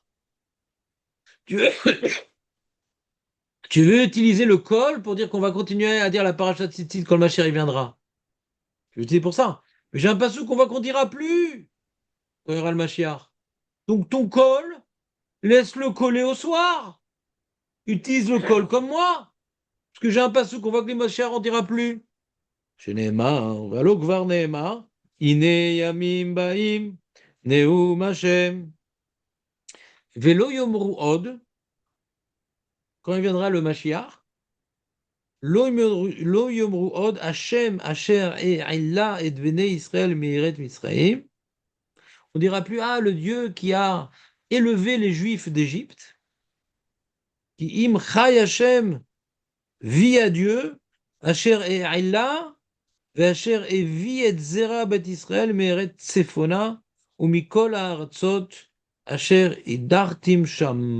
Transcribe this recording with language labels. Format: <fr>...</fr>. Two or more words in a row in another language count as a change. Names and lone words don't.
<fr>Tu veux, tu veux utiliser le Kol pour dire qu'on va continuer à dire la parashat Tzitzit quand le Mashiach viendra? Je dis pour ça. Mais j'ai un passouk qu'on dira plus quand il y aura le Mashiach. Donc ton Kol, laisse-le coller au soir. Utilise le Kol comme moi. Parce que j'ai un passouk qu'on voit que les Mashiach on dira plus.</fr> <he>שנאמר, והלא כבר נאמר, הנה ימים באים, נאום השם. ולא יאמרו עוד,</he> <fr>quand il viendra le Mashiach,</fr> <he>לא יאמרו עוד, השם אשר העלה את בני ישראל מארץ מצרים.</he> <fr>On dira plus, ah, le Dieu qui a élevé les Juifs d'Égypte.</fr> <he>כי אם חי השם,</he> <fr>vit à Dieu,</fr> <he>אשר העלה, ואשר הביא את זרע בית ישראל מארץ צפונה ומכל הארצות אשר הדרתם שם.</he>